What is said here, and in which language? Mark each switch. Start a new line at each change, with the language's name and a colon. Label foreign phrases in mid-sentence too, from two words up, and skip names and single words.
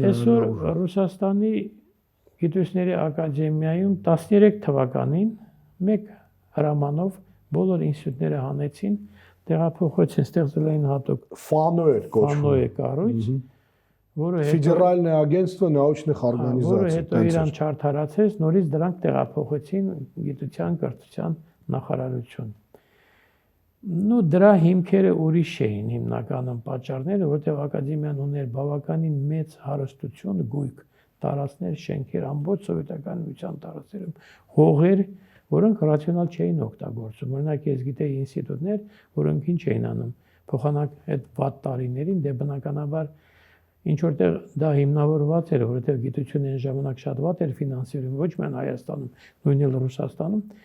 Armenian: Եվ այսօր Ռուսաստանի գիտությունների ակադեմիայում 13 թվականին մեկ հրամանով բոլոր ինստիտուտները հանեցին, տեղափոխեցին, ստեղծել էին հատուկ Ֆանոյ կառույց, որը
Russian: Ֆեդերальное агентство научных организаций։
Armenian: Որը հետո իրան չարթարացրեց, նորից դրանք տեղափոխեցին գիտության, կրթության նախարարություն։ Նու դրա հիմքերը ուրիշ էին հիմնականում պատճառները, որտեղ ակադեմիան ուներ բավականին մեծ հարստություն, գույք, տարածքներ, շենքեր, ամբողջ սովետական միության տարածքներում, հողեր, որոնք ռացիոնալ չէին օգտագործում։ Օրինակ, ես գիտեի ինստիտուտներ, որոնք ինչ էին անում, փոխանակ այդ վատ տարիներին, դե բնականաբար ինչ որտեղ դա հիմնավորված էր, որովհետև գիտությունը այն ժամանակ շատ վատ էր ֆինանսերում, ոչ միայն Հայաստանում, նույն էլ Ռուսաստանում,